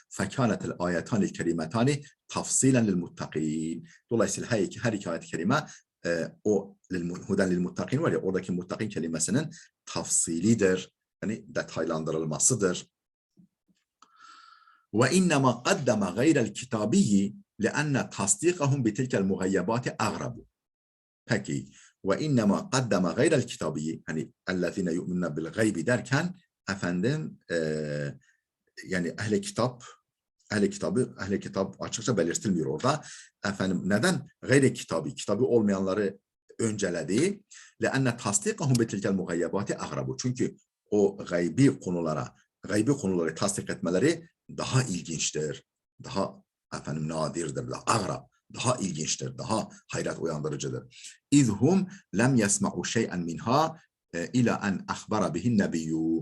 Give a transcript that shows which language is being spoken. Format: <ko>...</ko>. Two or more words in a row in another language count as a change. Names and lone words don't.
<ar>فكانت الآيتان الكريمتان تفصيلا للمتقين.</ar> <tr>Dolayısıyla her iki ayet-i kerime o</tr> <ar>هدى للمتقين</ar> <tr>var ya oradaki muttaqin kelimesinin tafsilidir. Yani detaylandırılmasıdır.</tr> <ar>وإنما قدم غير الكتابي لأن تصديقهم بتلك المغيبات أغرب.</ar> <tr>Peki</tr> <ar>وإنما قدم غير الكتابي</ar> <tr>hani</tr> <ar>الذين يؤمنون بالغيب</ar> <tr>derken efendim yani ehli kitap açıkça belirtilmiyor orada. Efendim neden gayri kitabı olmayanları önceledi?</tr> <ar>لأن تصديقهم بتلك المغيبات أغرب.</ar> <tr>Çünkü o gaybi konuları tasdik etmeleri daha ilginçtir. Daha nadirdir, daha ilginçtir, daha hayret uyandırıcıdır.</tr> <ar>إذ هم لم يسمعوا شيئا منها إلا أن أخبر بها النبي.</ar>